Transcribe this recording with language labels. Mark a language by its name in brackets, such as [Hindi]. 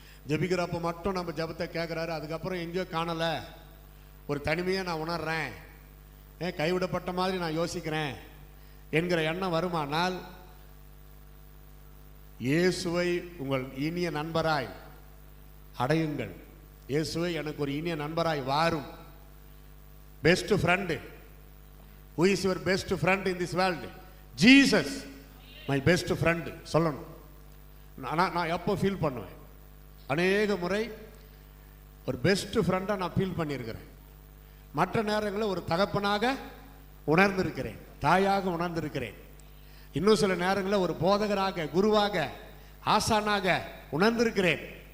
[Tamil] ஜெபிக்கிறப்ப மட்டும் நம்ம ஜபத்தை கேட்குறாரு, அதுக்கப்புறம் எங்கேயோ காணலை, ஒரு தனிமையை நான் உணர்றேன், கைவிடப்பட்ட மாதிரி நான் யோசிக்கிறேன் என்கிற எண்ணம் வருமானால் இயேசுவை உங்கள் இனிய நண்பராய் அடையுங்கள். இயேசுவை எனக்கு ஒரு இனிய நண்பராய் வாரும். [English] Best friend. Who is your best friend in this world? Jesus, my best friend [Tamil] சொல்லணும். நான் எப்போ ஃபீல் பண்ணுவேன்? அநேக முறை ஒரு பெஸ்ட் ஃப்ரெண்டாக நான் ஃபீல் பண்ணியிருக்கிறேன். மற்ற நேரங்களில் ஒரு தகப்பனாக உணர்ந்திருக்கிறேன், தாயாக உணர்ந்திருக்கிறேன். இன்னும் சில நேரங்களில் ஒரு போதகராக, குருவாக, ஆசானாக உணர்ந்திருக்கிறேன்.